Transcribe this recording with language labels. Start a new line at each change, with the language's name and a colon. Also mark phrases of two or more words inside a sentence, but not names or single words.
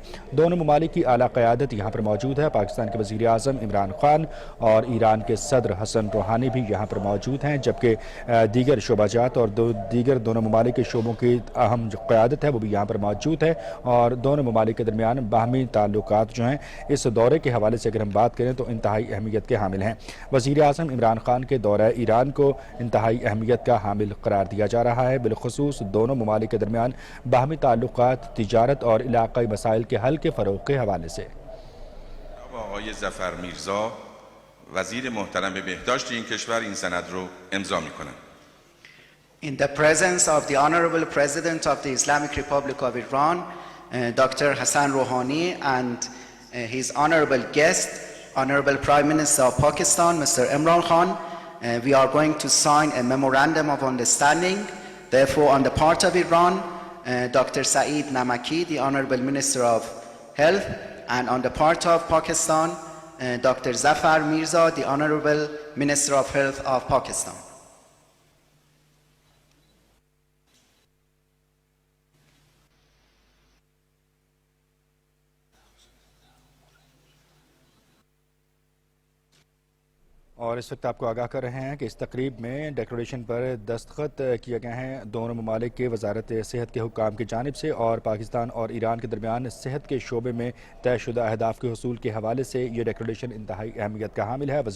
Urdu: دونوں ممالک کی اعلیٰ قیادت یہاں پر موجود ہے. پاکستان کے وزیر اعظم عمران خان اور ایران کے صدر حسن روحانی بھی یہاں پر موجود ہیں جبکہ دیگر شعبہ جات اور دیگر دونوں ممالک کے شعبوں کی اہم جو قیادت ہے وہ بھی یہاں پر موجود ہے اور دونوں ممالک کے درمیان باہمی تعلقات جو ہیں اس دورے کے حوالے سے اگر ہم بات کریں تو انتہائی اہمیت کے حامل ہیں. وزیر اعظم عمران خان کے دورہ ایران کو انتہائی اہمیت کا حامل قرار دیا جا رہا ہے. بالخصوص دونوں ممالک کے درمیان باہمی تعلقات، تجارت اور علاقائی مسائل کے حل کے فروغ کے حوالے سے.
Persian: آقای ظفر میرزا وزیر محترم بهداشت این کشور این سند رو امضا میکنند.
English: In the presence of the Honorable President of the Islamic Republic of Iran, Dr. Hassan Rouhani, and his honorable guest, Honorable Prime Minister of Pakistan, Mr. Imran Khan, we are going to sign a memorandum of understanding. Therefore, on the part of Iran, Dr. Saeed Namaki, the Honorable Minister of Health, and on the part of Pakistan, Dr. Zafar Mirza, the Honorable Minister of Health of Pakistan.
Urdu: اور اس وقت آپ کو آگاہ کر رہے ہیں کہ اس تقریب میں ڈیکلریشن پر دستخط کیے گئے ہیں دونوں ممالک کے وزارت صحت کے حکام کی جانب سے اور پاکستان اور ایران کے درمیان صحت کے شعبے میں طے شدہ اہداف کے حصول کے حوالے سے یہ ڈیکلریشن انتہائی اہمیت کا حامل ہے.